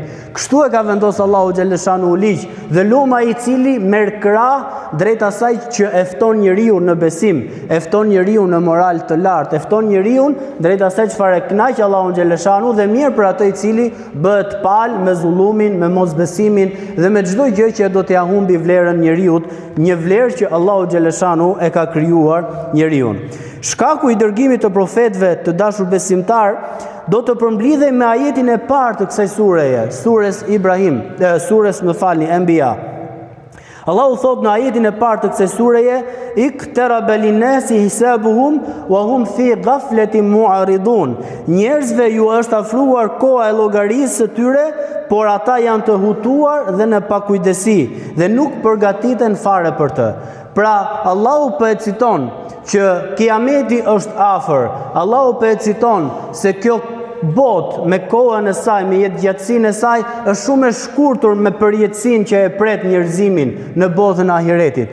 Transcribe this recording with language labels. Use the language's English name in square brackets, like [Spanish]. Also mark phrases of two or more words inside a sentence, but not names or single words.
[Albanian] Kështu e ka vendosur Allahu xhaleshanu ligj dhe luma i cili merr krah drejt asaj që e fton njeriu në besim, e fton njeriu në moral të lartë, e fton njeriu drejt asaj çfarë e kënaq Allahu xhaleshanu dhe mirë për atë i cili bëhet pal me zullumin, me mosbesimin dhe me çdo gjë që do t'ia humbi vlerën njeriu, një vlerë që Allahu xhaleshanu e ka krijuar njeriu. Shkaku i dërgimit të profetëve të dashur besimtar do të përmblidhej me ajetin e parë të kësaj sureje, sures Ibrahim, sures Anbiya. Allahu thot në ajetin e parë të kësaj sureje, [Arabic] اقترب للناس حسابهم وهم في غفلة معرضون. [Albanian] Njerëzve ju është afruar koha e llogarisë së tyre, por ata janë të hutuar dhe në pakujdesi dhe nuk përgatiten fare për të. Pra Allahu po e citon që Kiameti është afër. Allahu po e citon se kjo botë me kohën e saj, me jetëgjatësinë e saj, është shumë e shkurtur me përjetësinë që e pret njerëzimin në botën e ahiretit.